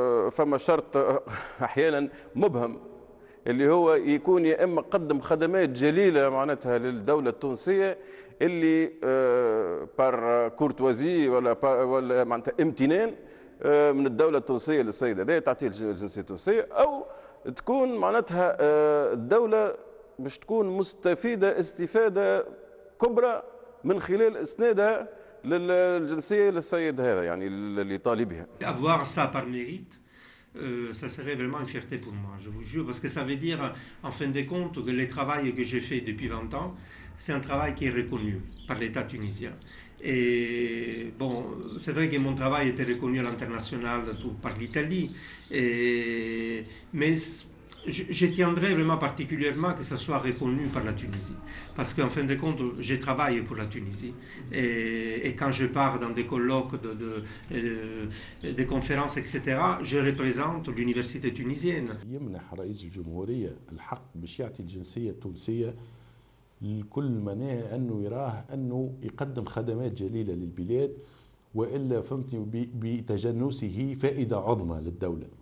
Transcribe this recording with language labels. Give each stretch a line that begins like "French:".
Arabic: فما شرط أحيانا مبهم اللي هو يكون يا اما قدم خدمات جليله معناتها للدوله التونسيه اللي بار كورتوازي ولا معناتها امتنان من الدوله التونسيه للسيد هذا تعطيه الجنسيه التونسيه، او تكون معناتها الدوله باش تكون مستفيده استفاده كبرى من خلال اسنادها للجنسيه للسيد هذا يعني اللي طالبها.
French: Avoir ça par mérite, ça serait vraiment une fierté pour moi, je vous jure, parce que ça veut dire, en fin de compte, que le travail que j'ai fait depuis 20 ans, c'est un travail qui est reconnu par l'État tunisien. Et bon, c'est vrai que mon travail était reconnu à l'international par l'Italie, mais je tiendrais vraiment particulièrement que ça soit reconnu par la Tunisie. Parce qu'en fin de compte, j'ai travaillé pour la Tunisie. Et quand je pars dans des colloques, des conférences, etc., je représente l'université tunisienne.
Arabic: يمنح رئيس الجمهورية الحق باش يعطي الجنسية التونسية لكل مناه أنه يراه أنه يقدم خدمات جليلة للبلاد، وإلا فهمتني بتجنسه فائدة عظمى للدولة.